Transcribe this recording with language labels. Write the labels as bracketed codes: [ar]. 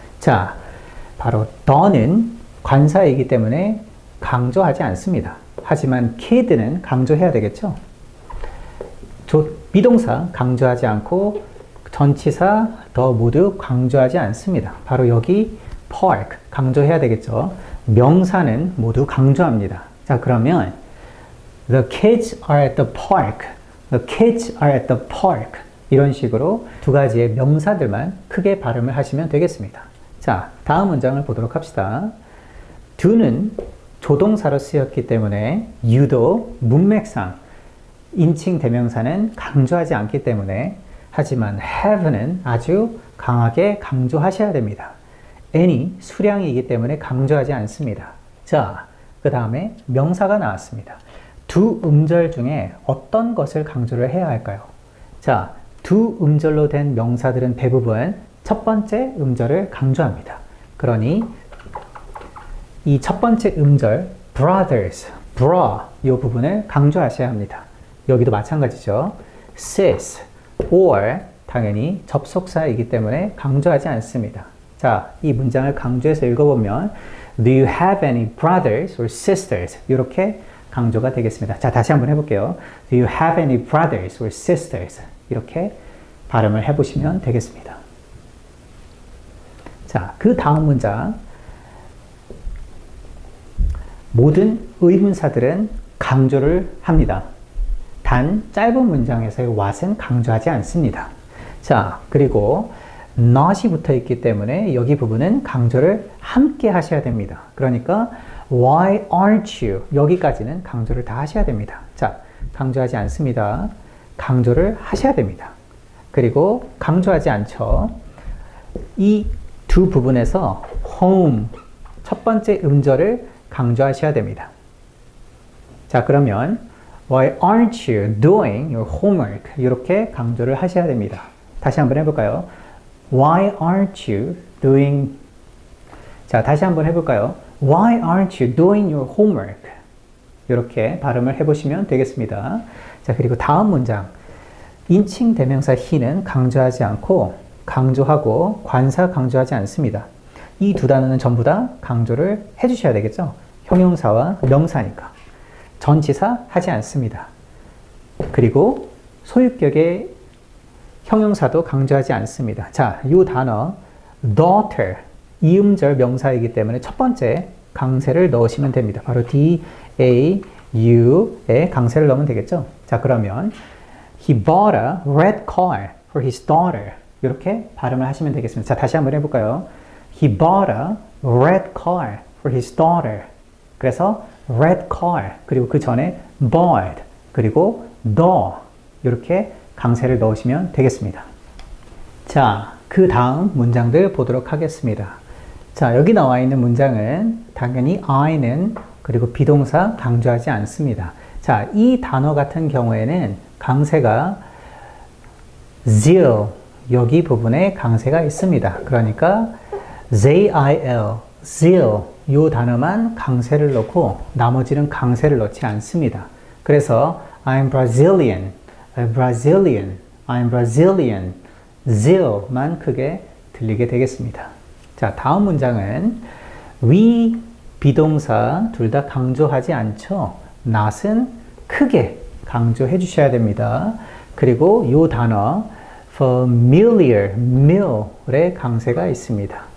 [ko] 자, 바로 the는 관사이기 때문에 강조하지 않습니다. 하지만 kid는 강조해야 되겠죠. 비동사 강조하지 않고 전치사 the 모두 강조하지 않습니다. 바로 여기 park 강조해야 되겠죠. 명사는 모두 강조합니다. 자, 그러면 [en] the kids are at the park. The kids are at the park. [ko] 이런 식으로 두 가지의 명사들만 크게 발음을 하시면 되겠습니다. 자, 다음 문장을 보도록 합시다. do는 조동사로 쓰였기 때문에 you도 문맥상 인칭 대명사는 강조하지 않기 때문에, 하지만 have는 아주 강하게 강조하셔야 됩니다. any 수량이기 때문에 강조하지 않습니다. 자, 그 다음에 명사가 나왔습니다. 두 음절 중에 어떤 것을 강조를 해야 할까요? 자, 두 음절로 된 명사들은 대부분 첫 번째 음절을 강조합니다. 그러니 이 첫 번째 음절 brothers, bra 이 부분을 강조하셔야 합니다. 여기도 마찬가지죠. sis, or 당연히 접속사이기 때문에 강조하지 않습니다. 자, 이 문장을 강조해서 읽어보면 [en] Do you have any brothers or sisters? [ko] 이렇게 강조가 되겠습니다. 자, 다시 한번 해볼게요. [en] Do you have any brothers or sisters? [ko] 이렇게 발음을 해보시면 되겠습니다. 자, 그 다음 문장. 모든 의문사들은 강조를 합니다. 단 짧은 문장에서의 what은 강조하지 않습니다. 자, 그리고 not이 붙어 있기 때문에 여기 부분은 강조를 함께 하셔야 됩니다. 그러니까 [en] why aren't you? [ko] 여기까지는 강조를 다 하셔야 됩니다. 자, 강조하지 않습니다. 강조를 하셔야 됩니다. 그리고 강조하지 않죠. 이 두 부분에서 home, 첫 번째 음절을 강조하셔야 됩니다. 자, 그러면 [en] Why aren't you doing your homework? [ko] 이렇게 강조를 하셔야 됩니다. 다시 한번 해볼까요? [en] Why aren't you doing... [ko] 자, 다시 한번 해볼까요? [en] Why aren't you doing your homework? [ko] 이렇게 발음을 해보시면 되겠습니다. 자, 그리고 다음 문장. 인칭 대명사 he는 강조하지 않고 강조하고 관사 강조하지 않습니다. 이 두 단어는 전부 다 강조를 해주셔야 되겠죠? 형용사와 명사니까. 전치사 하지 않습니다. 그리고 소유격의 형용사도 강조하지 않습니다. 자, 이 단어 daughter, 이음절 명사이기 때문에 첫 번째 강세를 넣으시면 됩니다. 바로 D-A-U에 강세를 넣으면 되겠죠? 자, 그러면 [en] He bought a red car for his daughter. [ko] 이렇게 발음을 하시면 되겠습니다. 자, 다시 한번 해볼까요? [en] He bought a red car for his daughter. [ko] 그래서 red car, 그리고 그 전에 bought, 그리고 the 이렇게 강세를 넣으시면 되겠습니다. 자, 그 다음 문장들 보도록 하겠습니다. 자, 여기 나와 있는 문장은 당연히 I는 그리고 비동사 강조하지 않습니다. 자, 이 단어 같은 경우에는 강세가 zeal, 여기 부분에 강세가 있습니다. 그러니까 Z-I-L, zeal 이 단어만 강세를 넣고 나머지는 강세를 넣지 않습니다. 그래서 [en] I'm Brazilian, Brazilian, I'm Brazilian, [ko] zeal만 크게 들리게 되겠습니다. 자, 다음 문장은 we 비동사 둘 다 강조하지 않죠. not은 크게 강조해 주셔야 됩니다. 그리고 이 단어 familiar, mill의 강세가 있습니다.